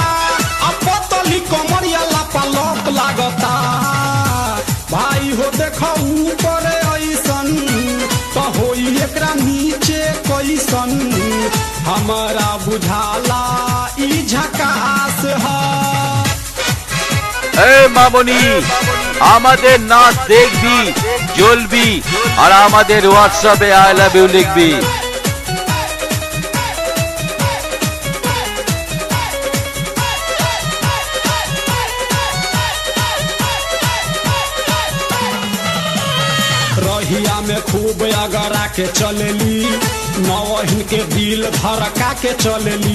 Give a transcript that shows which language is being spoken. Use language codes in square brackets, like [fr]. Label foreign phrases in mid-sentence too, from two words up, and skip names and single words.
[bho] आ पतली कमरिया लापालोप लागता। भाई हो देखो ऊपर ऐसन तो होई एकरा नीचे कैसन। हमारा बुझाला ई झकास है। [bn] ए মামনি আমাদের নাচ দেখবি জ্বলবি আর আমাদের হোয়াটসঅ্যাপে [en] I love you [bn] লিখবি। [bho] रहिया में खूब अगरा के चलेली। नवहिन के दिल धड़का के चलेली।